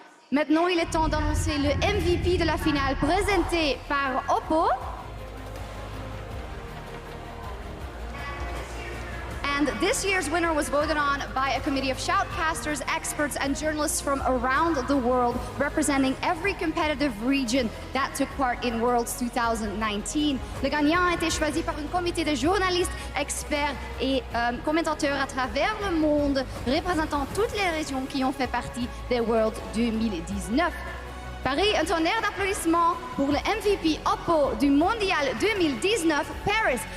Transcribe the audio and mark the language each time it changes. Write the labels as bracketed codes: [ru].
[fr] Maintenant, il est temps d'annoncer le MVP de la finale présenté par Oppo. [en] And this year's winner was voted on by a committee of shoutcasters, experts, and journalists from around the world, representing every competitive region that took part in Worlds 2019. [fr] Le gagnant a été choisi par un comité de journalistes, experts et commentateurs à travers le monde, représentant toutes les régions qui ont fait partie des Worlds 2019. Paris, un tonnerre d'applaudissements pour le MVP Oppo du Mondial 2019, Paris.